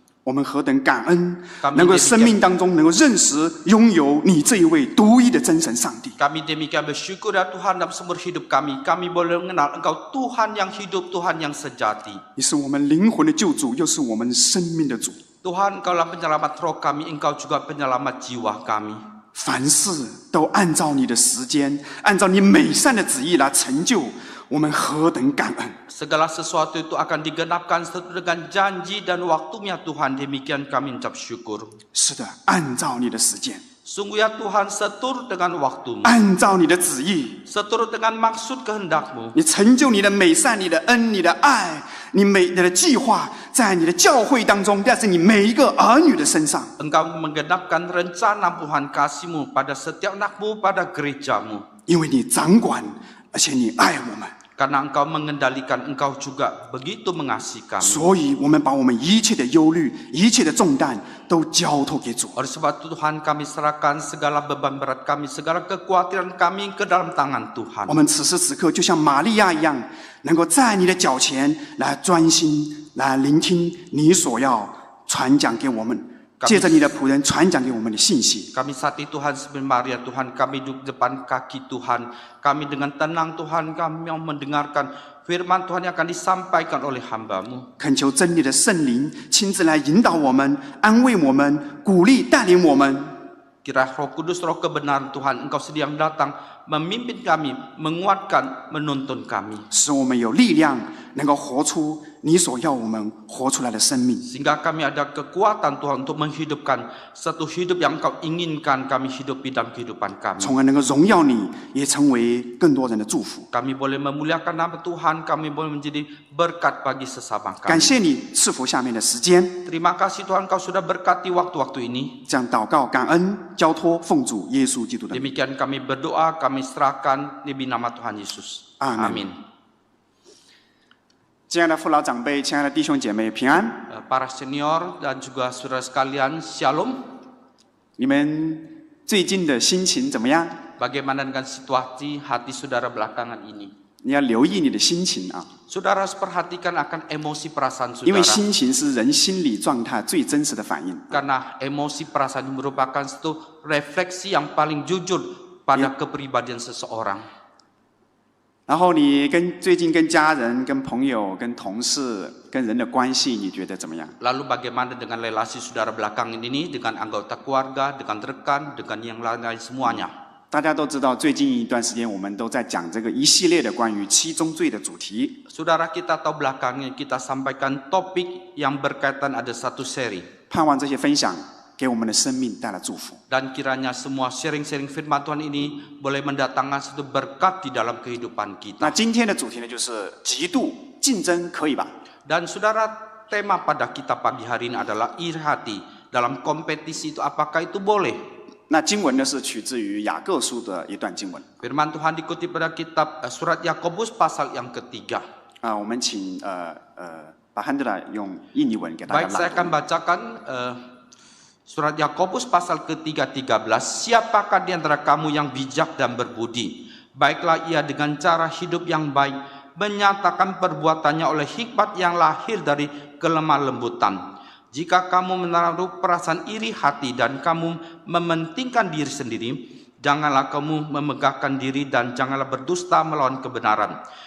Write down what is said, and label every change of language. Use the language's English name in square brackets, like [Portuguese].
[Chinese] 我们何等感恩 [Indonesian] Kami， [Chinese] 能够 [Indonesian] demikian [Chinese] 生命当中能够认识、拥有你这一位独一的真神上帝。 [Indonesian] Kami demikian bersyukur ya Tuhan dalam seumur hidup kami. Kami boleh mengenal Engkau Tuhan yang hidup, Tuhan yang sejati. [Chinese] 你是我们灵魂的救主，又是我们生命的主。 [Indonesian] Tuhan, Engkaulah penyelamat roh kami, Engkau juga penyelamat jiwa kami. [Chinese] 凡事都按照你的时间，按照你美善的旨意来成就，我们何等感恩！ [Indonesian] Segala sesuatu itu akan digenapkan sesuai dengan janji dan waktunya Tuhan. Demikian kami ucap syukur. [Chinese] 是的，按照你的时间， [Indonesian] Sungguh ya Tuhan, seturut dengan waktumu, [Chinese] 按照你的旨意， [Indonesian] seturut dengan maksud kehendakmu. [Chinese] 你成就你的美善、你的恩、你的爱、你的计划，在你的教会当中，在你每一个儿女的身上。 [Indonesian] Engkau menggenapkan rencana Tuhan kasih-Mu pada setiap anak-Mu, pada gereja-Mu. [Chinese] 因为你掌管，而且你爱我们， [Indonesian] Karena Engkau mengendalikan, Engkau juga begitu mengasihi kami. [Chinese] 所以我们把我们一切的忧虑、一切的重担都交托给主。 [Indonesian] Oleh sebab itu Tuhan, kami serahkan segala beban berat kami, segala kekhawatiran kami ke dalam tangan Tuhan. [Chinese] 我们此时此刻就像玛利亚一样，能够在你的脚前来专心来聆听你所要传讲给我们，借着你的仆人传讲给我们的信息。 [Indonesian] Kami saat itu Tuhan seperti Maria Tuhan, kami duduk depan kaki Tuhan. Kami dengan tenang Tuhan, kami mau mendengarkan firman Tuhan yang akan disampaikan oleh hamba-Mu. [Chinese] 恳求真理的圣灵亲自来引导我们、安慰我们、鼓励带领我们。 [Indonesian] Kira Roh Kudus, Roh kebenaran Tuhan, Engkau sedang datang memimpin kami, menguatkan, menuntun kami. [Chinese] 使我们有力量，能够活出你所要我们活出来的生命。 [Indonesian] Sehingga kami ada kekuatan Tuhan untuk menghidupkan satu hidup yang Engkau inginkan kami hidupi dalam kehidupan kami. [Chinese] 从而能够荣耀你，也成为更多人的祝福。 [Indonesian] Kami boleh memuliakan nama Tuhan, kami boleh menjadi berkat bagi sesama [Chinese] 感谢你赐福下面的时间， [Indonesian] Terima kasih Tuhan, Kau sudah berkati waktu-waktu ini. [Chinese] 这样祷告、感恩、交托，奉主耶稣基督的名。 [Indonesian] Demikian kami berdoa, kami serahkan demi nama Tuhan Yesus. Amin. Amin. [Chinese] 亲爱的父老长辈，亲爱的弟兄姐妹，平安！ [Indonesian] Para senior dan juga saudara sekalian, Shalom. [Chinese] 你们最近的心情怎么样？ [Indonesian] Bagaimana dengan situasi hati saudara belakangan ini? [Chinese] 你要留意你的心情啊， [Indonesian] Saudara harus perhatikan akan emosi perasaan [Chinese] 因为 [Indonesian] saudara. [Chinese] 心情是人心理状态最真实的反应。 [Indonesian] Karena emosi perasaan merupakan satu refleksi yang paling jujur pada kepribadian seseorang. [Chinese] 然后你最近跟家人、跟朋友、跟同事、跟人的关系，你觉得怎么样？ [Indonesian] Lalu bagaimana dengan relasi saudara belakangan ini dengan anggota keluarga, dengan rekan, dengan yang lain-lain semuanya? [Chinese] 大家都知道，最近一段时间我们都在讲这个一系列的关于七宗罪的主题。 [Indonesian] Saudara kita tahu belakangnya kita sampaikan topik yang berkaitan ada satu seri. [Chinese] 盼望这些分享给我们的生命带来祝福。 [Indonesian] Dan kiranya semua sharing-sharing firman Tuhan ini boleh mendatangkan satu berkat di dalam kehidupan [Chinese] 那 [Indonesian] kita. [Chinese] 今天的主题呢，就是极度竞争，可以吧？ [Indonesian] Dan saudara, tema pada kita pagi hari ini adalah iri hati. Dalam kompetisi itu apakah itu boleh? [Chinese] 那经文呢是取自于雅各书的一段经文 [Indonesian] Firman Tuhan dikutip pada kitab surat Yakobus pasal yang ketiga. [Chinese] 啊，我们请把汉德拉用印尼文给大家 [Indonesian] Baik, saya [Chinese] 朗 [Indonesian] akan [Chinese] 读。 [Indonesian] bacakan surat Yakobus pasal ketiga 13. Siapakah di antara kamu yang bijak dan berbudi? Baiklah ia dengan cara hidup yang baik, menyatakan perbuatannya oleh hikmat yang lahir dari kelemah lembutan. Jika kamu menaruh perasaan iri hati dan kamu mementingkan diri sendiri, janganlah kamu memegahkan diri dan janganlah berdusta melawan kebenaran.